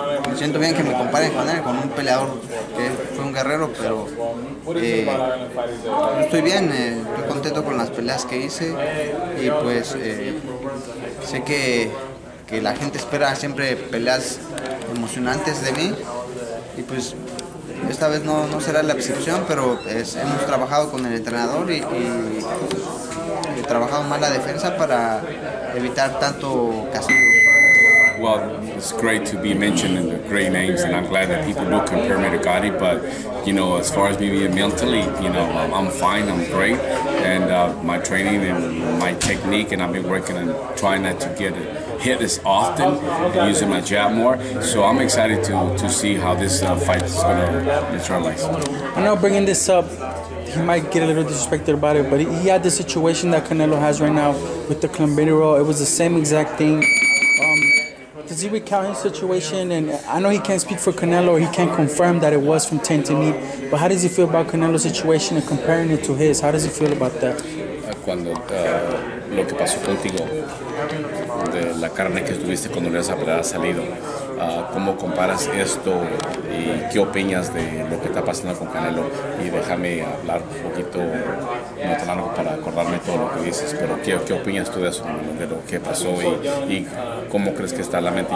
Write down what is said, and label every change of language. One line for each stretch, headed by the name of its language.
Spanish: Me siento bien que me comparen con él, con un peleador que fue un guerrero, pero yo estoy bien, estoy contento con las peleas que hice y pues sé que la gente espera siempre peleas emocionantes de mí y pues esta vez no será la excepción, pero hemos trabajado con el entrenador y he trabajado más la defensa para evitar tanto castigo.
English: Well, it's great to be mentioned in the great names, and I'm glad that people do compare me to Gotti. But as far as me being mentally, I'm fine, I'm great, and my training and my technique, and I've been working on trying not to get hit as often and using my jab more. So I'm excited to see how this fight is going to materialize. I know bringing this up, he might get a little disrespected about it, but he had the situation that Canelo has right now with the Bandido. It was the same exact thing. Does he recount his situation? And I know he can't speak for Canelo, or he can't confirm that it was from Tainted meat, but how does he feel about Canelo's situation and comparing it to his? How does he feel about that?
Spanish: Cuando lo que pasó contigo, de la carne que estuviste cuando le has salido. ¿Cómo comparas esto y qué opinas de lo que está pasando con Canelo? Y déjame hablar un poquito, no tan largo para acordarme todo lo que dices, pero ¿qué opinas tú de eso, de lo que pasó y cómo crees que está la mente?